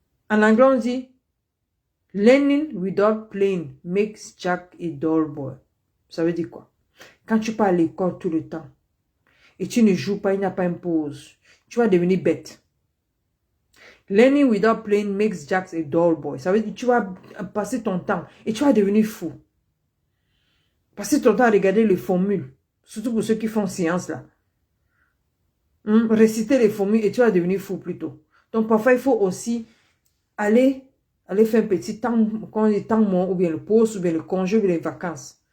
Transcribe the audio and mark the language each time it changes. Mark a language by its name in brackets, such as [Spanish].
[French] En anglais, on dit, [English] learning without playing makes Jack a dull boy. [French] Ça veut dire quoi? Quand tu pars à l'école tout le temps et tu ne joues pas, il n'y a pas une pause, tu vas devenir bête. [English] Learning without playing makes Jack a dull boy. [French] Ça veut dire que tu vas passer ton temps et tu vas devenir fou. Passer ton temps à regarder les formules, surtout pour ceux qui font science là. Réciter les formules et tu vas devenir fou plutôt. Donc parfois il faut aussi aller faire un petit temps, quand il est temps mort, ou bien le pause, ou bien le congé, ou bien les vacances.